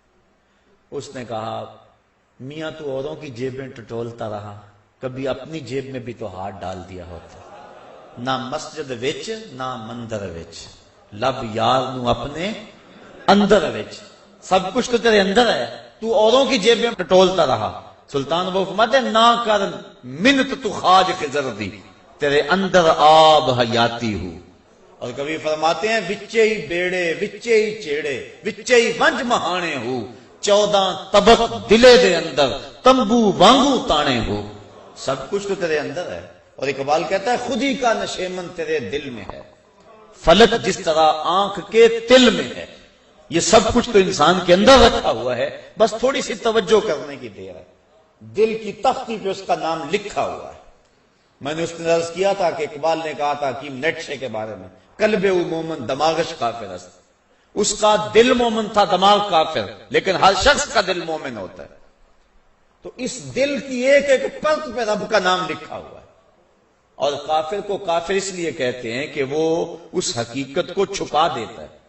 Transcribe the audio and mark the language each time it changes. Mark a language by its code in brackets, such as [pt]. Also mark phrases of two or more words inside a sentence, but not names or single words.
[ur] اس نے کہا میاں تو اوروں کی جیبیں ٹٹولتا رہا، کبھی اپنی جیب میں بھی تو ہاتھ ڈال دیا ہوتا، [pa] نہ مسجد وچ نہ مندر وچ، لب یار نو اپنے اندر وچ، [ur] سب کچھ تو تیرے اندر ہے، تو اوروں کی جیب میں ٹٹولتا رہا۔ [pa] سلطان [ur] وہ فرماتے ہیں نا [pa] کر منت تو خاج خضر دی، تیرے اندر آب حیاتی ہوں۔ [ur] اور کبھی فرماتے ہیں [pa] وچے ہی بیڑے وچے ہی چیڑے وچے ہی ونج مہانے ہو، 14 طبق دلے دے اندر تمبو وانگو تانے ہو۔ [ur] سب کچھ تو تیرے اندر ہے۔ اور اقبال کہتا ہے خود ہی کا نشیمن تیرے دل میں ہے، فلک جس طرح آنکھ کے تل میں ہے۔ یہ سب کچھ تو انسان کے اندر رکھا ہوا ہے، بس تھوڑی سی توجہ کرنے کی دیر ہے۔ دل کی تختی پہ اس کا نام لکھا ہوا ہے۔ میں نے اس نے عرض کیا تھا کہ اقبال نے کہا تھا حکیم نیٹشے کے بارے میں، [fa] قلب او مومن دماغش کافر است، [ur] اس کا دل مومن تھا، دماغ کافر، لیکن ہر شخص کا دل مومن ہوتا ہے۔ تو اس دل کی ایک ایک پرت پہ رب کا نام لکھا ہوا ہے۔ اور کافر کو کافر اس لیے کہتے ہیں کہ وہ اس حقیقت کو چھپا دیتا ہے۔